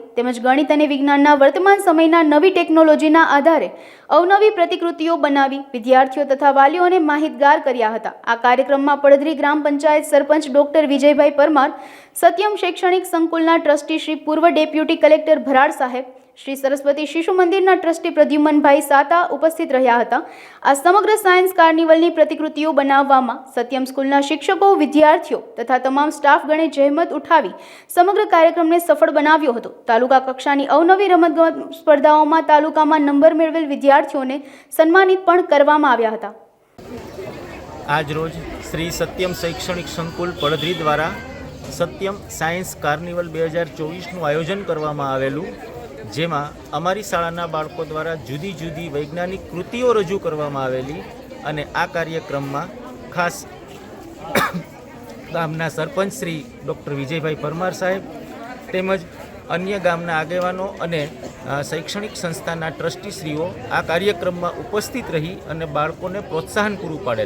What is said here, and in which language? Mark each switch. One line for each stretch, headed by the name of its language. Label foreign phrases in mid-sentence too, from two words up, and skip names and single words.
Gujarati: તેમજ ગણિત અને વિજ્ઞાનના વર્તમાન સમયના નવી ટેકનોલોજીના આધારે અવનવી પ્રતિકૃતિઓ બનાવી વિદ્યાર્થીઓ તથા વાલીઓને માહિતગાર કર્યા હતા। આ કાર્યક્રમમાં પડદરી ગ્રામ પંચાયત સરપંચ ડોક્ટર વિજયભાઈ પરમાર, સત્યમ શૈક્ષણિક સંકુલના ટ્રસ્ટી શ્રી પૂર્વ ડેપ્યુટી કલેક્ટર ભરાડ સાહેબ, શ્રી સરસ્વતી શિશુ મંદિરના ટ્રસ્ટી પ્રદ્યુમનભાઈ સાતા ઉપસ્થિત રહ્યા હતા। આ સમગ્ર સાયન્સ કાર્નિવલની પ્રતિકૃતિઓ બનાવવામાં સત્યમ સ્કૂલના શિક્ષકો, વિદ્યાર્થીઓ તથા તમામ સ્ટાફગણે જહેમત ઉઠાવી સમગ્ર કાર્યક્રમને સફળ બનાવ્યો હતો। તાલુકા કક્ષાની અવનવી રમતગમત સ્પર્ધાઓમાં તાલુકામાં નંબર મેળવેલ વિદ્યાર્થીઓને સન્માનિત પણ કરવામાં આવ્યા હતા। આજ રોજ શ્રી સત્યમ શૈક્ષણિક સંકુલ પડધરી દ્વારા સત્યમ સાયન્સ કાર્નિવલ 2024 આયોજન કરવામાં આવેલું, જેમાં અમારી શાળાના બાળકો દ્વારા જુદી જુદી વૈજ્ઞાનિક કૃતિઓ રજૂ કરવામાં આવેલી અને આ કાર્યક્રમમાં ખાસ ગામના સરપંચ શ્રી ડૉક્ટર વિજયભાઈ પરમાર સાહેબ તેમજ અન્ય ગામના આગેવાનો અને શૈક્ષણિક સંસ્થાના ટ્રસ્ટીશ્રીઓ આ કાર્યક્રમમાં ઉપસ્થિત રહી અને બાળકોને પ્રોત્સાહન પૂરું પાડેલ।